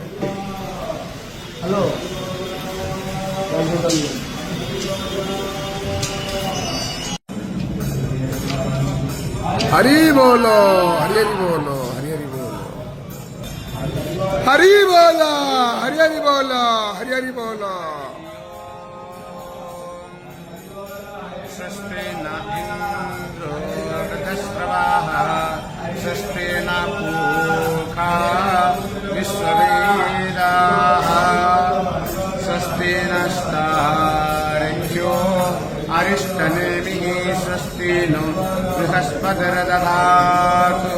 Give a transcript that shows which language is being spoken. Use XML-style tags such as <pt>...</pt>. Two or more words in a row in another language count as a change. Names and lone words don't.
<hi>हेलो हरि बोलो हरि हरि बोलो हरि हरि बोलो हरि बोलो हरि हरि बोलो हरि हरि बोलो।</hi> <sa>स्वस्ति न इन्द्रो वृद्धश्रवाः स्वस्ति न पूषा विश्ववेदाः स्वस्ति नस्तार्क्ष्यो अरिष्टनेमिः स्वस्ति नो बृहस्पतिर्दधातु</sa>